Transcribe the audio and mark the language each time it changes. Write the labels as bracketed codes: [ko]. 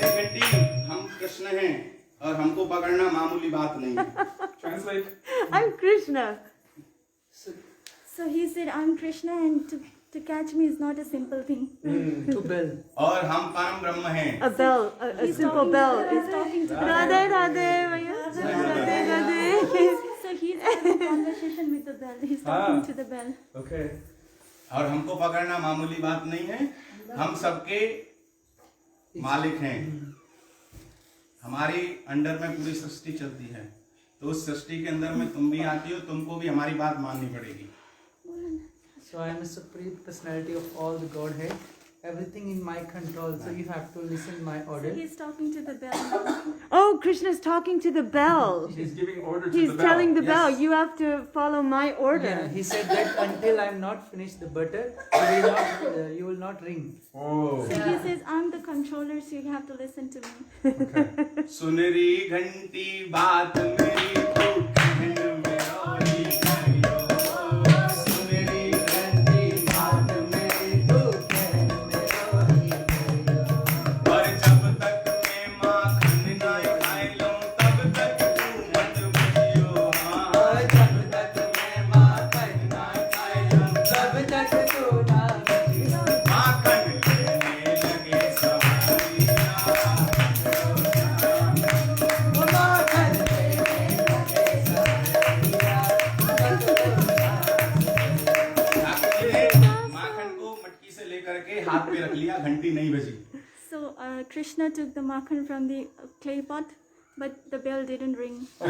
[hi] और हमको पकड़ना मामूली बात नहीं है। [en] Translate. I'm Krishna. So he said, I'm Krishna, and to catch me is not a simple thing. To bell. [hi] और हम परम ब्रह्म हैं। [en] A bell, a simple bell. He's talking to [hi] Radhe Radhe, Radhe Radhe. [en] So he's having a conversation with the bell. He's talking to the bell. Okay. [hi] और हमको पकड़ना मामूली बात नहीं है, हम सबके मालिक हैं। हमारी अंडर में पूरी सृष्टि चलती है, तो उस सृष्टि के अंदर में तुम भी आती हो, तुमको भी हमारी बात माननी पड़ेगी। [en] So I am a supreme personality of all the Godhead. Everything in my control. So you have to listen my order. So he's talking to the bell. Oh, Krishna's talking to the bell. He's giving order to He's the bell. telling the bell, Yes. you have to follow my order. Yeah, he said that until I am not finished the butter, you will not ring. Oh. So he says, I'm the controller, so you have to listen to me. [hi] सुनरी घंटी बात मेरी तू कहन मेरो ही करियो, सुनरी घंटी बात मेरी तू कहन मेरो ही करियो, और जब तक मैं माखन ना खाई लूं तब तक तू मत बचियो। हाँ, जब तक मैं माखन ना खाई लूं तब तक तू ना बचियो। माखन लेने लगे सवारियां, माखन को मटकी से लेकर के हाथ पे रख लिया, घंटी नहीं बजी। [en] So Krishna took the makhan from the clay pot, but the bell didn't ring.